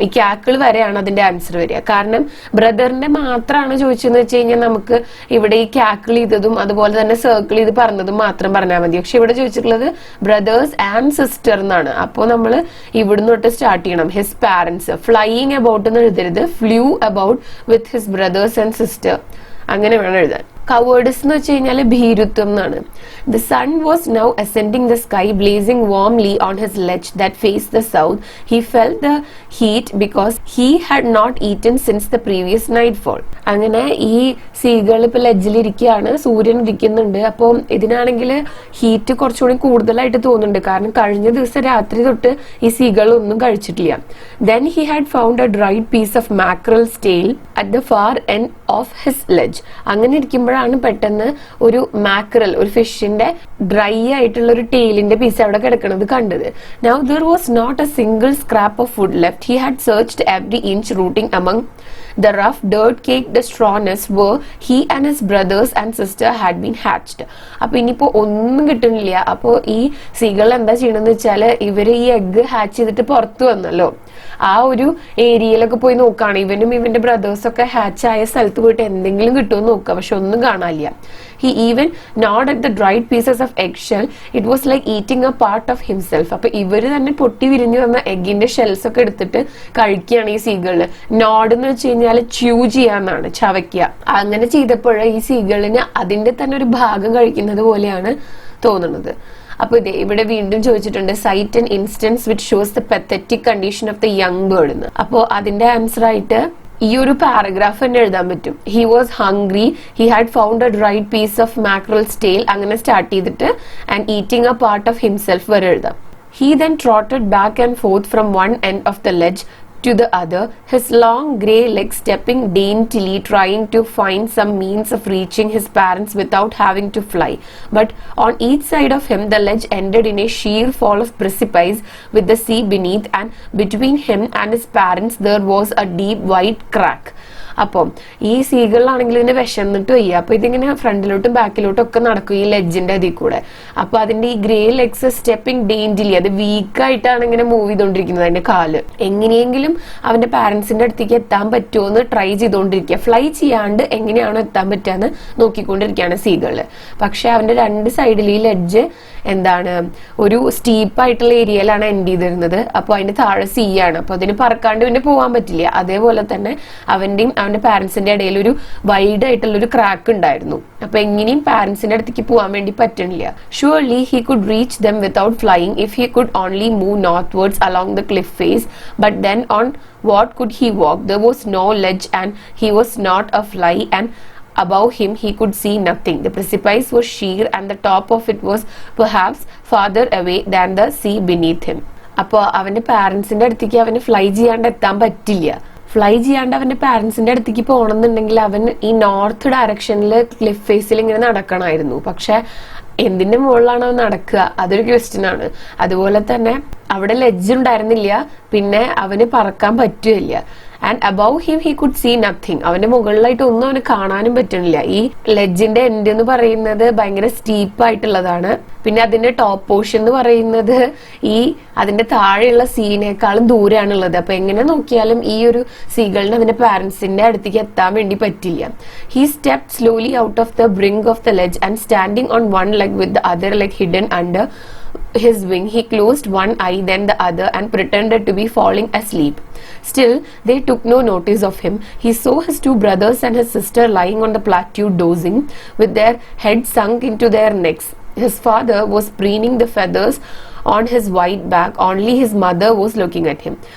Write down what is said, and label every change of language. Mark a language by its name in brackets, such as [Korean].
[Malayalam] ഈ ക്യാക്കിൾ വരെയാണ് അതിന്റെ ആൻസർ വരിക. കാരണം ബ്രദറിന്റെ മാത്രമാണ് ചോദിച്ചതെന്ന് വെച്ച് കഴിഞ്ഞാൽ നമുക്ക് ഇവിടെ ഈ ക്യാക്കിൾ ചെയ്തതും അതുപോലെ തന്നെ സർക്കിൾ ചെയ്ത് പറഞ്ഞതും മാത്രം പറഞ്ഞാൽ മതി. പക്ഷെ ഇവിടെ ചോദിച്ചിട്ടുള്ളത് ബ്രദേഴ്സ് ആൻഡ് സിസ്റ്റർ എന്നാണ്. അപ്പോൾ നമ്മൾ ഇവിടുന്ന് തൊട്ട് സ്റ്റാർട്ട് ചെയ്യണം. [English] his parents flying about [Malayalam] എന്ന് എഴുതരുത്, [English] flew about with his brothers and sister [Malayalam] അങ്ങനെ വേണം എഴുതാൻ. കവേർഡ്സ് എന്ന് വെച്ച് കഴിഞ്ഞാൽ ഭീരുത്വം എന്നാണ്. [English] The sun was now ascending the sky, blazing warmly on his ledge that faced the south. He felt the heat because he had not eaten since the previous nightfall. [Malayalam] അങ്ങനെ ഈ സീകൾ ഇപ്പൊ ലെഡ്ജിലിരിക്കുകയാണ്, സൂര്യൻ ഇരിക്കുന്നുണ്ട്. അപ്പോൾ ഇതിനാണെങ്കിൽ ഹീറ്റ് കുറച്ചുകൂടി കൂടുതലായിട്ട് തോന്നുന്നുണ്ട്, കാരണം കഴിഞ്ഞ ദിവസം രാത്രി തൊട്ട് ഈ സീകൾ ഒന്നും കഴിച്ചിട്ടില്ല. [English] Then he had found a dried piece of mackerel's tail at the far end of his ledge. [Malayalam] അങ്ങനെ ഇരിക്കുമ്പോഴാണ് പെട്ടെന്ന് ഒരു മാക്രൽ, ഒരു ഫിഷിന്റെ ഡ്രൈ ആയിട്ടുള്ള ഒരു ടെയിലിന്റെ പീസ് അവിടെ കിടക്കുന്നത് കണ്ടത്. [English] Now there was not a single scrap of food left. He had searched every inch, rooting among the rough dirt-caked straw nests where he and his brothers and sister had been hatched. [Malayalam] അപ്പൊ ഇനിയിപ്പോ ഒന്നും കിട്ടുന്നില്ല. അപ്പോ ഈ സീകൾ എന്താ ചെയ്യണമെന്ന് വെച്ചാല് ഇവര് ഈ എഗ് ഹാച്ച് ചെയ്തിട്ട് പുറത്തു വന്നല്ലോ, ആ ഒരു ഏരിയയിലൊക്കെ പോയി നോക്കുകയാണ്. ഇവനും ഇവന്റെ ബ്രദേഴ്സും ഒക്കെ ഹാച്ച് ആയ സ്ഥലത്ത് പോയിട്ട് എന്തെങ്കിലും കിട്ടുമെന്ന് നോക്കുക, പക്ഷെ ഒന്നും കാണാനില്ല. [English] He even gnawed at the dried pieces of eggshell. It was like eating a part of himself. [Malayalam] അപ്പൊ ഇവര് തന്നെ പൊട്ടി വിരിഞ്ഞു വന്ന എഗിന്റെ ഷെൽസ് ഒക്കെ എടുത്തിട്ട് കഴിക്കുകയാണ് ഈ സീകളില്. നോഡ് എന്ന് വെച്ച് കഴിഞ്ഞാൽ ച്യൂ ചെയ്യാന്നാണ്, ചവയ്ക്കുക. അങ്ങനെ ചെയ്തപ്പോൾ ഈ സീകളിന് അതിന്റെ തന്നെ ഒരു ഭാഗം കഴിക്കുന്നത് പോലെയാണ് തോന്നുന്നത്. അപ്പൊ ഇതേ ഇവിടെ വീണ്ടും ചോദിച്ചിട്ടുണ്ട്, [English] Cite an instance which shows the pathetic condition of the young bird എന്ന്. [Malayalam] അപ്പോ അതിന്റെ ആൻസർ ആയിട്ട് ഈ ഒരു പാരഗ്രാഫ് തന്നെ എഴുതാൻ പറ്റും. [English] he was hungry, he had found a dried piece of mackerel's tail [Malayalam] അങ്ങനെ സ്റ്റാർട്ട് ചെയ്തിട്ട് [English] and eating a part of himself [Malayalam] വരെ എഴുതാം. [English] He then trotted back and forth from one end of the ledge to the other, his long grey legs stepping daintily, trying to find some means of reaching his parents without having to fly. But on each side of him, the ledge ended in a sheer fall of precipice with the sea beneath, and between him and his parents there was a deep white crack. [Malayalam] അപ്പം ഈ സീകളിലാണെങ്കിൽ ഇതിന് വിശന്നിട്ട് വയ്യ. അപ്പൊ ഇതിങ്ങനെ ഫ്രണ്ടിലോട്ടും ബാക്കിലോട്ടും ഒക്കെ നടക്കും ഈ ലെഡ്ജിന്റെ അതിൽ കൂടെ. അപ്പൊ അതിന്റെ ഈ [English] grey legs stepping daintily, [Malayalam] അത് വീക്കായിട്ടാണ് ഇങ്ങനെ മൂവ് ചെയ്തോണ്ടിരിക്കുന്നത്. അതിന്റെ കാല് എങ്ങനെയെങ്കിലും അവന്റെ പാരന്റ്സിന്റെ അടുത്തേക്ക് എത്താൻ പറ്റുമോ എന്ന് ട്രൈ ചെയ്തോണ്ടിരിക്കുക. ഫ്ലൈ ചെയ്യാണ്ട് എങ്ങനെയാണോ എത്താൻ പറ്റാന്ന് നോക്കിക്കൊണ്ടിരിക്കുകയാണ് സീകള്. പക്ഷെ അവന്റെ രണ്ട് സൈഡിൽ ഈ ലെഡ്ജ് എന്താണ് ഒരു സ്റ്റീപ്പ് ആയിട്ടുള്ള ഏരിയയിലാണ് എൻഡ് ചെയ്തിരുന്നത്. അപ്പൊ അതിന്റെ താഴെ സീ ആണ്. അപ്പൊ അതിന് പറക്കാണ്ട് പിന്നെ പോകാൻ പറ്റില്ല. അതേപോലെ തന്നെ അവന്റെയും അവന്റെ പാരന്റ്സിന്റെ ഇടയിൽ ഒരു വൈഡ് ആയിട്ടുള്ള ഒരു ക്രാക്ക് ഉണ്ടായിരുന്നു. അപ്പൊ എങ്ങനെയും പാരന്റ്സിന്റെ അടുത്തേക്ക് പോകാൻ വേണ്ടി പറ്റണില്ല. [English] Surely he could reach them without flying if he could only move northwards along the cliff face. But then on what could he walk? There was no ledge and he was not a fly, and above him he could see nothing. The precipice was sheer and the top of it was perhaps farther away than the sea beneath him. [Malayalam] അപ്പോൾ അവന്റെ പാരന്റ്സിന്റെ അടുത്തേക്ക് അവന് fly ചെയ്യാണ്ട് എത്താൻ പറ്റില്ല. Fly ചെയ്യാണ്ട് അവന്റെ പാരന്റ്സിന്റെ അടുത്തേക്ക് പോകണമെന്നുണ്ടെങ്കിൽ അവൻ ഈ നോർത്ത് ഡയറക്ഷനിൽ ക്ലിഫ് ഫേസിൽ ഇങ്ങനെ നടക്കണമായിരുന്നു. പക്ഷെ എന്തിന്റെ മുകളിലാണ് അവൻ നടക്കുക, അതൊരു ക്വസ്റ്റ്യൻ ആണ്. അതുപോലെ തന്നെ അവിടെ ലെഡ്ജ് ഉണ്ടായിരുന്നില്ല, പിന്നെ അവന് പറക്കാൻ പറ്റുകയില്ല. [English] And above him he could see nothing. [Malayalam] അവന്റെ മുകളിലായിട്ട് ഒന്നും അവന് കാണാനും പറ്റണില്ല. ഈ ലെഡ്ജിന്റെ എൻഡ് എന്ന് പറയുന്നത് ഭയങ്കര സ്റ്റീപ്പ് ആയിട്ടുള്ളതാണ്. പിന്നെ അതിന്റെ ടോപ്പ് പോർഷൻ എന്ന് പറയുന്നത് ഈ അതിന്റെ താഴെയുള്ള സീനേക്കാളും ദൂരെയാണുള്ളത്. അപ്പൊ എങ്ങനെ നോക്കിയാലും ഈ ഒരു സീകളിന് അതിന്റെ പാരന്റ്സിന്റെ അടുത്തേക്ക് എത്താൻ വേണ്ടി പറ്റില്ല. [English] He stepped slowly out of the brink of the ledge and standing on one leg with the other leg hidden under his wing, he closed one eye then the other and pretended to be falling asleep. Still they took no notice of him. He saw his two brothers and his sister lying on the plateau dozing with their heads sunk into their necks. His father was preening the feathers on his white back. Only his mother was looking at him.